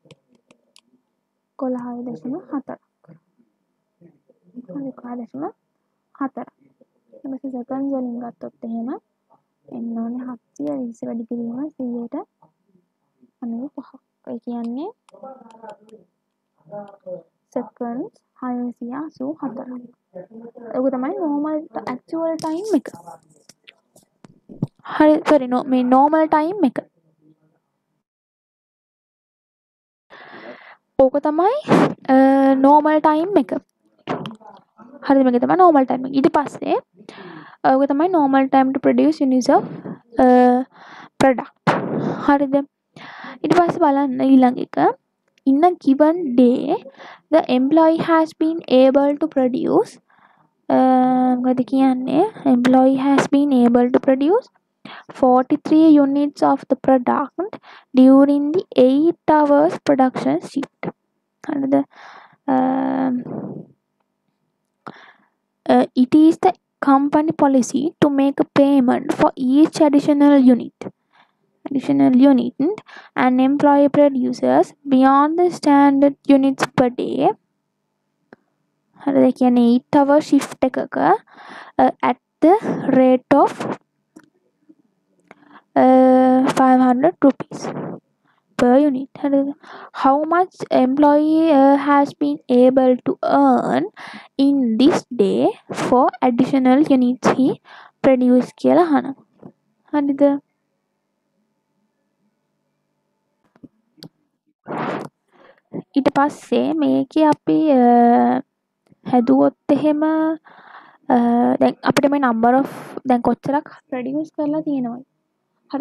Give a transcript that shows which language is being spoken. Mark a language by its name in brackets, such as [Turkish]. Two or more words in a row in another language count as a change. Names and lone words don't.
[Sinhala] 11.4ක්. හරි 11.4ක්. ඊට seconds වලින් ගත්තොත් එහෙම එන්න ඕනේ 720 වැඩි කිරීම 100ට 95ක්. ඒ කියන්නේ seconds 684ක්. ඒක තමයි [English] normal actual time [Sinhala] එක. හරි sorry මේ [English] normal time [Sinhala] එක. ඕක තමයි [English] normal time [Sinhala] එක. හරිද? මේක තමයි [English] normal time [Sinhala] එක. ඊට පස්සේ ඕක තමයි [English] normal time to produce units of product. [Sinhala] හරිද? ඊට පස්සේ බලන්න ඊළඟ එක [English] in a given day the employee has been able to produce [Sinhala] මොකද කියන්නේ [English] employee has been able to produce 43 units of the product during the 8 hours production shift. හරිද? It is the company policy to make a payment for each additional unit and employee produces beyond the standard units per day. [Sinhala] හරිද? කියන්නේ 8 [English] hour shift [Sinhala] එකක [English] at the rate of 500 rupees per unit. How much employee has been able to earn in this day for additional units he produced [Sinhala] කියලා අහනවා. හරිද? ඊට පස්සේ මේකේ අපි හැදුවොත් එහෙම දැන් අපිට මේ [English] number of [Sinhala] දැන් කොච්චරක් produce කරලා තියෙනවද? හරිද?